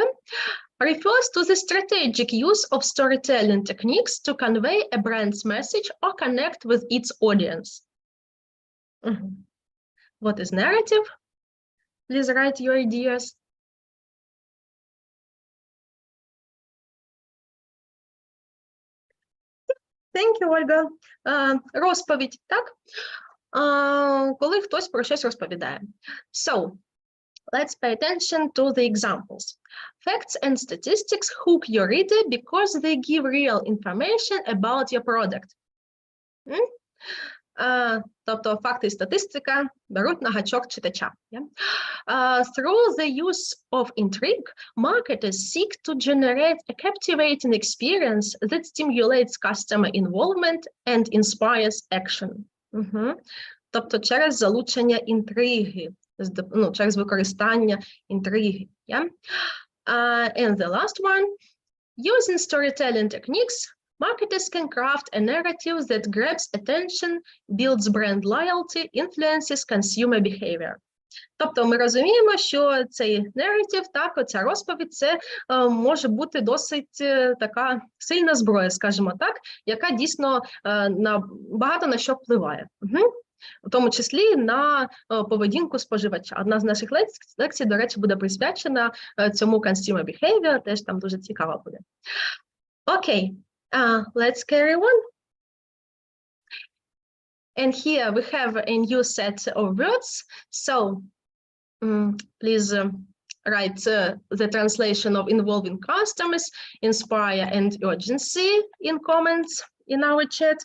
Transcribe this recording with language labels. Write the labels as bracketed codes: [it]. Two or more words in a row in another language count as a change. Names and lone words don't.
[en] Refers to the strategic use of storytelling techniques to convey a brand's message or connect with its audience. What is narrative? Please write your ideas. Thank you, [uk] Ольга. Розповідь, так? Коли хтось про щось розповідає. [en] So, let's pay attention to the examples. Facts and statistics hook your reader because they give real information about your product. [uk] Тобто факти і статистика беруть на гачок читача. [en] Through the use of intrigue, marketers seek to generate a captivating experience that stimulates customer involvement and inspires action. [uk] Тобто через залучення інтриги, через використання інтриги. [en] And the last one, using storytelling techniques, marketers can craft a narrative that grabs attention, builds brand loyalty, influences consumer behavior. [uk] Тобто ми розуміємо, що цей narrative, так, оця розповідь, це може бути досить така сильна зброя, скажімо так, яка дійсно багато на що впливає. В тому числі на поведінку споживача. Одна з наших лекцій, до речі, буде присвячена цьому [en] consumer behavior, [uk] теж там дуже цікаво буде. Окей. [en] Let's carry on. And here we have a new set of words. So please write the translation of involving customers, inspire and urgency in comments in our chat.